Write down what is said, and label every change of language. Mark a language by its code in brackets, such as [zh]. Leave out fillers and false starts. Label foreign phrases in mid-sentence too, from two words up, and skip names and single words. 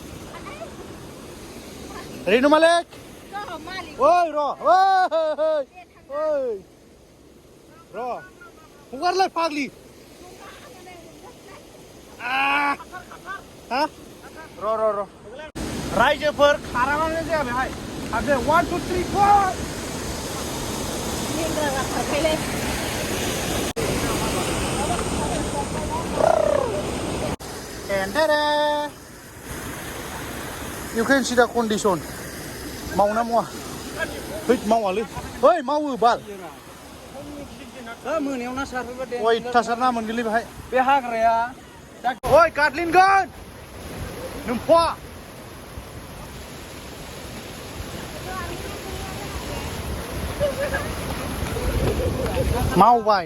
[brx] रेनु मालिक ओइ र' हगारलाय फाग्लि हा र' रायजोफोर खाराबानो जाया बेहाय हाबदो 1 2 3 4 [en] You can see the condition. [brx] मावना मावा है मावालै है मावो बाल मोनायाव ना सारफैबा दे अयथासार ना मोनगोनलै बेहाय बे हाग्राया ओइ गादलिनगोन नोमफा मावबाय